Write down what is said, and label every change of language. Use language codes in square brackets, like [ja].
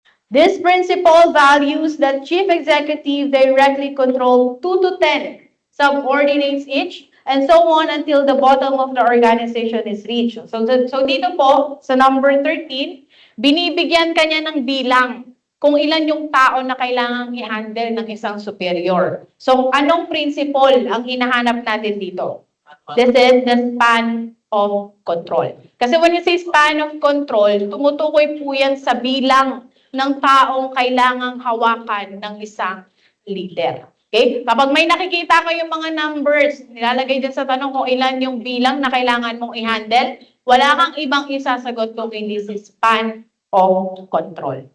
[en] This principle values that chief executive directly control 2 to 10 subordinates each and so on until the bottom of the organization is reached. [tl] So dito po, sa number 13, binibigyan kanya ng bilang kung ilan yung tao na kailangang i-handle ng isang superior. So anong principle ang hinahanap natin dito? [en] This is the span of control. [tl] Kasi [en] when you say span of control, [tl] tumutukoy po yan sa bilang ng taong kailangang hawakan ng isang leader. Okay? Kapag may nakikita ko yung mga numbers, nilalagay dyan sa tanong kung ilan yung bilang na kailangan mong i-handle, wala kang ibang isasagot kung hindi si span of control.